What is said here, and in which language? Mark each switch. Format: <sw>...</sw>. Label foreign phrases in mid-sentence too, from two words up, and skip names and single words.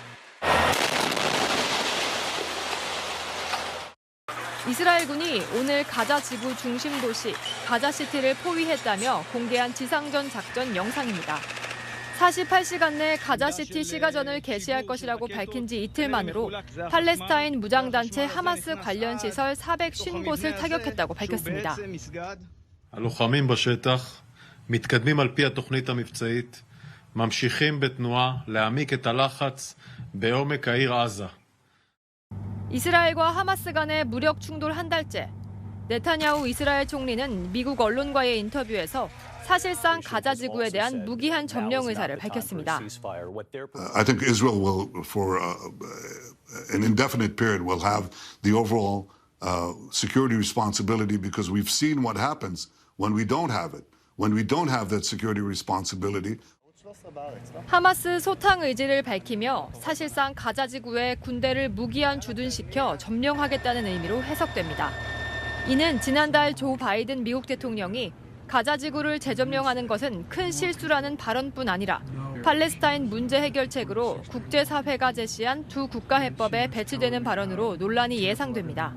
<ko>이스라엘군이 오늘 가자 지구 중심 도시 가자시티를 포위했다며 공개한 지상전 작전 영상입니다. 48시간 내 가자시티 시가전을 개시할 것이라고 밝힌 지 이틀 만으로 팔레스타인 무장단체 하마스 관련 시설 450곳을 타격했다고 밝혔습니다.</ko> <he>הלוחמים בשטח מתקדמים על פי התוכנית המבצעית, ממשיכים בתנועה להעמיק את הלחץ בעומק העיר עזה.</he> <ko>이스라엘과 하마스 간의 무력 충돌 한 달째. 네타냐후 이스라엘 총리는 미국 언론과의 인터뷰에서 사실상 가자 지구에 대한 무기한 점령 의사를 밝혔습니다.</ko> <en>I think Israel will, for an indefinite period, will have the overall security responsibility because we've seen what happens when we don't have it. When we don't have that security responsibility.</en> <ko>하마스 소탕 의지를 밝히며 사실상 가자 지구에 군대를 무기한 주둔시켜 점령하겠다는 의미로 해석됩니다. 이는 지난달 조 바이든 미국 대통령이 가자 지구를 재점령하는 것은 큰 실수라는 발언뿐 아니라 팔레스타인 문제 해결책으로 국제사회가 제시한 두 국가해법에 배치되는 발언으로 논란이 예상됩니다.</ko>